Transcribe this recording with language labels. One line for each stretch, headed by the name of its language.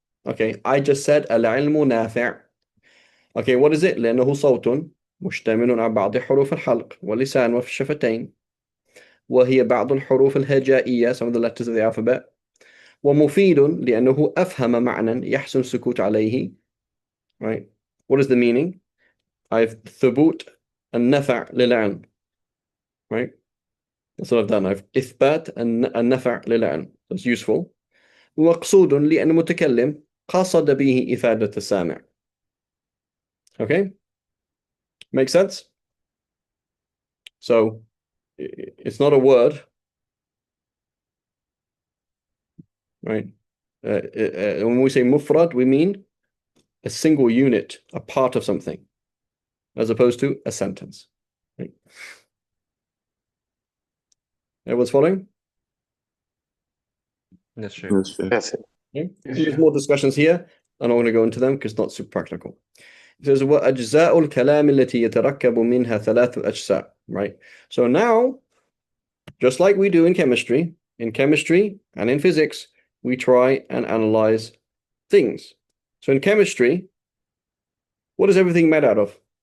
English: Okay, I just said
Arabic: العلم نافع.
English: Okay, what is it?
Arabic: لأنه صوت مشتمل على بعض حروف الحلق واللسان والشفتين، وهي بعض الحروف الهجائية,
English: some of the letters of the alphabet.
Arabic: ومفيد لأنه أفهم معنى يحسن السكوت عليه.
English: Right? What is the meaning? I've
Arabic: ثبوت النفع للعلم.
English: Right? That's what I've done. I've
Arabic: إثبات النفع للعلم.
English: That's useful.
Arabic: ومقصود لأن متكلم قصد به إفادة السامع.
English: Okay? Make sense? So it's not a word, right? When we say mufrad, we mean a single unit, a part of something, as opposed to a sentence. Right? Everyone's following? Yes, sure. Yes, sure. Yes. Okay. There's more discussions here, and I want to go into them because it's not super practical. It says
Arabic: وأجزاء الكلام التي يتركب منها ثلاث أجزاء.
English: Right. So now, just like we do in chemistry and in physics, we try and analyze things. So in chemistry, what is everything made out of?